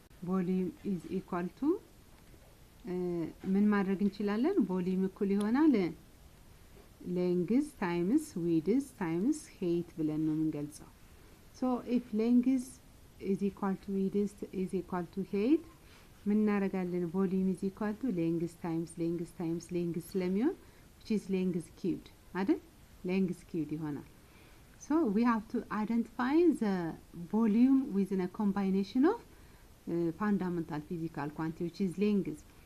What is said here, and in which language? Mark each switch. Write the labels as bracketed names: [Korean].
[English] volume is equal to ምን ማድረግ እንችላለን? [Amharic] ቮሊዩም እኩል ይሆናል ሌንግዝ ታይምስ ዊድዝ ታይምስ ሄይት ብለን ነው የምንገልጸው። so if length is equal to width is equal to height ምን እናደርጋለን? [English] ቮሊዩም is equal to length times length times length ስለሚሆን which is length cubed አይደል? length cubed ይሆናል። so we have to identify the volume within a combination of fundamental physical quantity which is length.